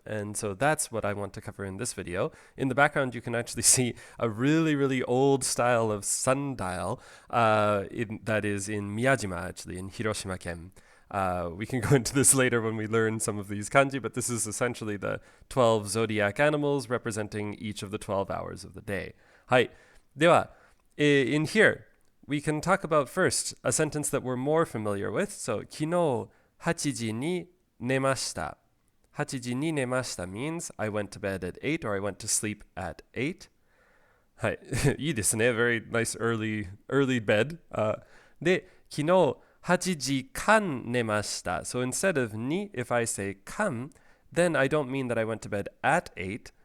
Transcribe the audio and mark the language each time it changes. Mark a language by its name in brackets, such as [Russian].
[English] And so that's what I want to cover in this video. In the background, you can actually see a really, really old style of sundial that is in Miyajima, actually, in Hiroshima-ken. We can go into this later when we learn some of these kanji, but this is essentially the 12 zodiac animals representing each of the 12 hours of the day. [Japanese] はい。では、 [English] in here, we can talk about first a sentence that we're more familiar with. So, [Japanese] 昨日8時に寝ました。 8時に寝ました [English] means I went to bed at 8 or I went to sleep at 8. [Japanese] はい。いいですね。 [English] Very nice early bed. [Japanese] で、昨日8時間寝ました。 [English] So instead of に, if I say 間, then I don't mean that I went to bed at 8.